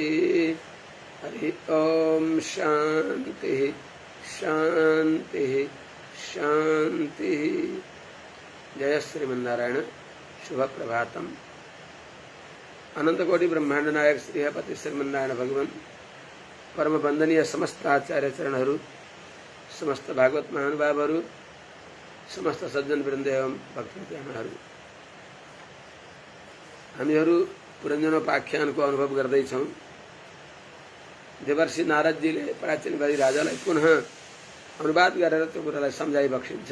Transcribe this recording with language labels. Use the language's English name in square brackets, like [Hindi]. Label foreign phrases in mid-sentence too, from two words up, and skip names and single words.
[Sanskrit] हरि ओम शांति शांति शांति। जय श्रीमन्नारायण। शुभ प्रभातम। [Nepali] अनंतकोटि ब्रह्मांड नायक श्री हपति श्रीमन्नारायण भगवान परम वंदनीय समस्त आचार्य चरणहरू, समस्त भागवत महानुभावहरू, समस्त सज्जन वृन्द एवं भक्तजनहरू, हामीहरू पुरञ्जनोपाख्यानको अनुभव गर्दैछौँ। देवर्षि नारदजीले प्राचीनवादी राजालाई पुनः अनुवाद गरेर त्यो कुरालाई सम्झाइ बक्सिन्छ।